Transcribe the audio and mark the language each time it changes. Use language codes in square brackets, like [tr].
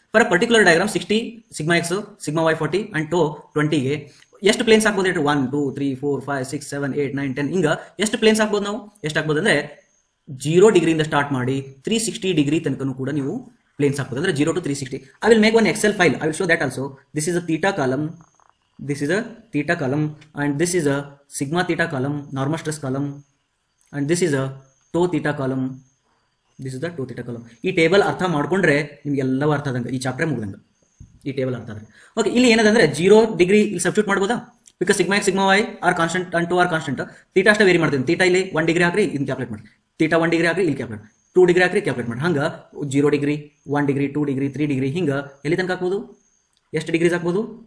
[kn] For particular diagram 60 sigma X sigma Y 40 and ಟೋ 20ಗೆ ಎಷ್ಟು planes ಹಾಕ್ಬೋದು ಹೇಳಿ? 1 2 3 4 5 6 7 8 9 10 ಹಿಂಗ ಎಷ್ಟು ಪ್ಲೇನ್ಸ್ ಹಾಕ್ಬೋದು ನಾವು? ಎಷ್ಟು ಹಾಕ್ಬೋದು ಅಂದ್ರೆ 0 ಡಿಗ್ರಿಯಿಂದ ಸ್ಟಾರ್ಟ್ ಮಾಡಿ 360 ಡಿಗ್ರಿ ತನಕನೂ ಕೂಡ ನೀವು ಪ್ಲೇನ್ಸ್ ಹಾಕ್ಬೋದು. ಅಂದ್ರೆ 0 to 360. [en] I will make one Excel file, I will show that also. This is a theta column, this is a theta column, and this is a sigma theta column, normal stress column, and this is a tau theta column. This is the tau theta column. [kn] ಈ table ಅರ್ಥ ಮಾಡ್ಕೊಂಡ್ರೆ ನಿಮ್ಗೆ ಎಲ್ಲವೂ ಅರ್ಥ ಆದಂಗೆ, ಈ chapter ಮುಗಿದಂಗ ಈ table ಅರ್ಥ ಆದ್ರೆ. ಓಕೆ, ಇಲ್ಲಿ ಏನದಂದ್ರೆ 0 ಡಿಗ್ರಿ ಇಲ್ಲಿ ಸಬ್ಸ್ಟಿಟ್ಯೂಟ್ ಮಾಡ್ಬೋದಾ? [en] because sigma x sigma y are constant [kn] and to R constant. Theta ಅಷ್ಟೇ ವೇರಿ ಮಾಡ್ತೀನಿ. ಥೀಟಾ ಇಲ್ಲಿ 1 ಡಿಗ್ರಿ ಹಾಕ್ರಿ, ಇಲ್ಲಿ ಕ್ಯಾಲ್ಕುಲೇಟ್ ಮಾಡಿ. ಥೀಟಾ 1 ಡಿಗ್ರಿ ಹಾಕ್ರಿ, ಇಲ್ಲಿ ಕ್ಯಾಲ್ಕುಲೇಟ್ 2 ಡಿಗ್ರಿ ಹಾಕ್ರಿ, ಕ್ಯಾಲ್ಕುಲೇಟ್ ಮಾಡಿ. ಹಂಗ 0 ಡಿಗ್ರಿ 1 ಡಿಗ್ರಿ 2 ಡಿಗ್ರಿ 3 ಡಿಗ್ರಿ ಹಿಂಗ ಎಲ್ಲಿ ತನಕ ಹಾಕ್ಬೋದು? ಎಷ್ಟು ಡಿಗ್ರೀಸ್ ಹಾಕ್ಬೋದು?